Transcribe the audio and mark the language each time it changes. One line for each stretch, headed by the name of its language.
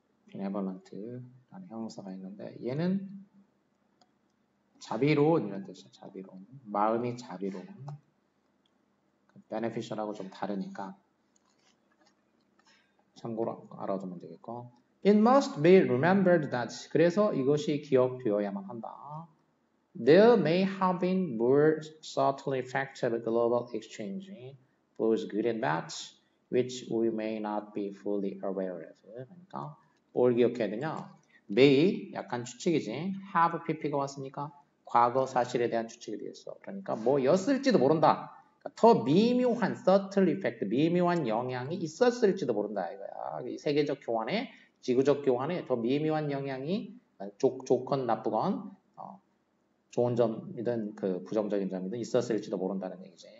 Korean: benevolent라는 형용사가 있는데 얘는 자비로운 이런 뜻이야. 자비로운. 마음이 자비로운. beneficial하고 좀 다르니까 참고로 알아두면 되겠고.
English: It must be remembered that
Korean: 그래서 이것이 기억되어야만 한다.
English: There may have been more subtle effects of global exchange, both good and bad, which we may not be fully aware of.
Korean: 그러니까 뭘 기억해야 되냐? may, 약간 추측이지. have pp가 왔으니까 과거 사실에 대한 추측이 되겠어. 그러니까 뭐였을지도 모른다. 그러니까 더 미묘한 subtle effect, 미묘한 영향이 있었을지도 모른다 이거야. 이 세계적 교환에, 지구적 교환에 더 미묘한 영향이 좋건 나쁘건 좋은 점이든 그 부정적인 점이든 있었을지도 모른다는 얘기지.